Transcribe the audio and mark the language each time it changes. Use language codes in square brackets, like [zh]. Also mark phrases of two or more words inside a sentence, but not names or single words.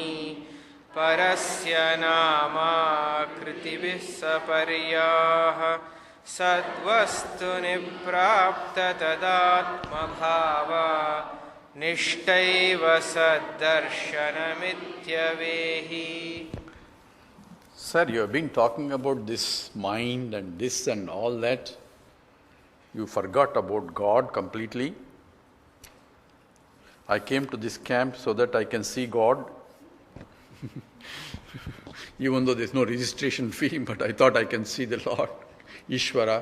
[sa] परस्य नाम कृतिभिस् सपर्या. सद्वस्तु निप्राप्त तदात्म भाव. निष्ठैव सद्दर्शनमित्यवेहि. [en] Sir, you have been talking about this mind and this and all that. You forgot about God completely. I came to this camp so that I can see God. Even though there's no registration fee, but I thought I can see the Lord, Ishvara.